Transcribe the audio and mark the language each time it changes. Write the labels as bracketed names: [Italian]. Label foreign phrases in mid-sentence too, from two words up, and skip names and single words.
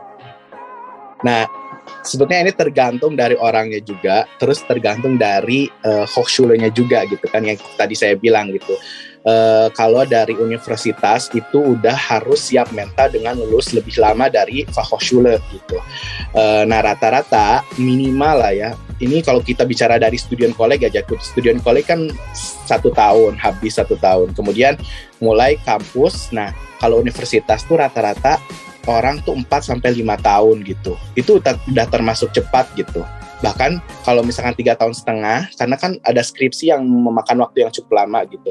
[Indonesian] Nah, sebetulnya ini tergantung dari orangnya juga, terus tergantung dari Hochschule-nya juga gitu kan, yang tadi saya bilang gitu. Kalau dari universitas itu udah harus siap mental dengan lulus lebih lama dari Fachhochschule gitu. Nah, rata-rata minimal lah ya. Ini kalau kita bicara dari [German] studien kolleg [Indonesian] aja, [German] studien kolleg [Indonesian] kan 1 tahun, habis 1 tahun. Kemudian mulai kampus. Nah, kalau universitas tuh rata-rata orang tuh 4-5 tahun gitu. Itu udah termasuk cepat gitu. Bahkan kalau misalkan 3,5 tahun, karena kan ada skripsi yang memakan waktu yang cukup lama gitu.